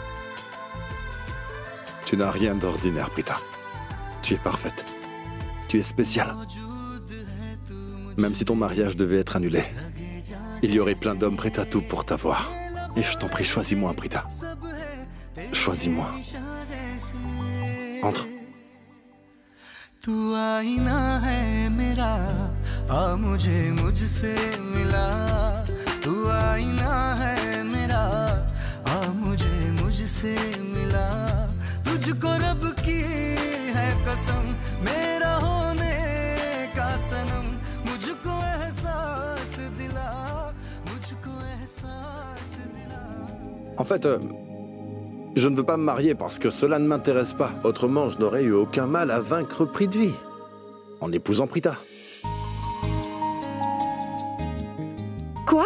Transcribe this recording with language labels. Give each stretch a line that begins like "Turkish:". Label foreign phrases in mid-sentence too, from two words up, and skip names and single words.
French: Tu n'as rien d'ordinaire, Prita. Tu es parfaite. Tu es spéciale. Même si ton mariage devait être annulé, il y aurait plein d'hommes prêts à tout pour t'avoir. Et je t'en prie, choisis-moi, Prita. Choisis-moi. Entre.
Hindi: तू आईना है मेरा आ मुझे मुझसे मिला तू आईना है मेरा आ मुझे मुझसे मिला तुझको रब की है कसम मेरा होने का सनम मुझको एहसास दिला
French: En fait, je ne veux pas me marier parce que cela ne m'intéresse pas. Autrement, je n'aurais eu aucun mal à vaincre Prithvi en épousant Prita. Quoi?